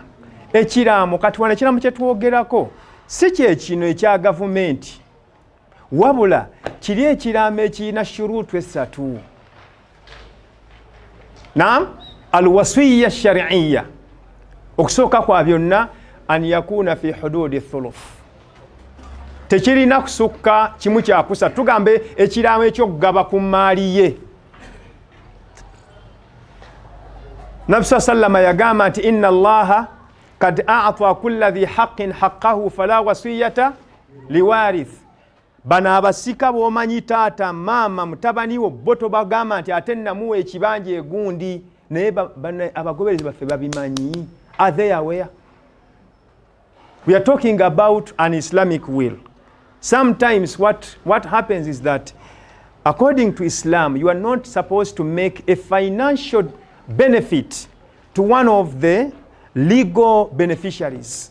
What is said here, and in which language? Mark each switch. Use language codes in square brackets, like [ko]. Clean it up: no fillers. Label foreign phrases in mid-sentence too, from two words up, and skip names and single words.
[lg] Ekiraamo kati wana ekiraamo kye twogerako si kye kino ekya gavumenti, wabula kiri ekiraamo ekirina shuruutu 3. [ar] نعم، الوصية الشرعية. [lg] Okusooka kwa byonna [ar] أن يكون في حدود الثلث. [lg] Tekirina kusukka kimu kyakusa. Tugambe ekiraamo ekyokugaba ku maali ye. Nabi sallama yagamba nti [ar] إن الله قد أعطى كل ذي حق حقه فلا وصية لوارث. [lg] Bano abasika b'omanyi taata maama mutabani wo bo tobagamba nti ate namuwa ekibanja egundi naye abagoberezi baffe babimanyi. [en] Are they aware? We are talking about an Islamic will. Sometimes what happens is that according to Islam, you are not supposed to make a financial benefit to one of the legal beneficiaries.